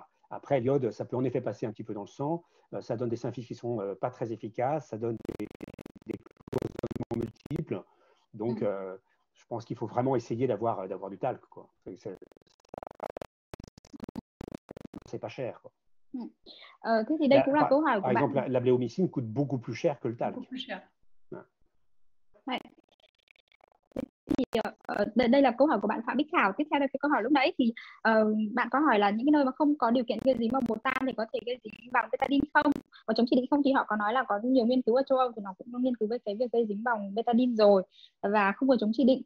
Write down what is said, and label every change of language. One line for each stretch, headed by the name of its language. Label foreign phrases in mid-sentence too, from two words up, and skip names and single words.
French: Après, l'iode, ça peut en effet passer un petit peu dans le sang. Ça donne des symphyses qui sont pas très efficaces. Ça donne des causes multiples. Donc, je pense qu'il faut vraiment essayer d'avoir du talc, quoi. C'est pas cher, quoi.
Vietnamese: Thế thì đây cũng là câu hỏi của
French: par exemple,
Vietnamese: bạn.
French: la bléomycine coûte beaucoup plus cher que le talc. Beaucoup plus cher. Ouais.
Vietnamese: Thì đây là câu hỏi của bạn Phạm Bích Thảo. Tiếp theo là cái câu hỏi lúc nãy thì bạn có hỏi là những cái nơi mà không có điều kiện gây dính bằng bột tan thì có thể gây dính bằng betadine không? Và chống chỉ định không thì họ có nói là có nhiều nghiên cứu ở châu Âu thì nó cũng nghiên cứu về cái việc gây dính bằng betadine rồi và không có chống chỉ định.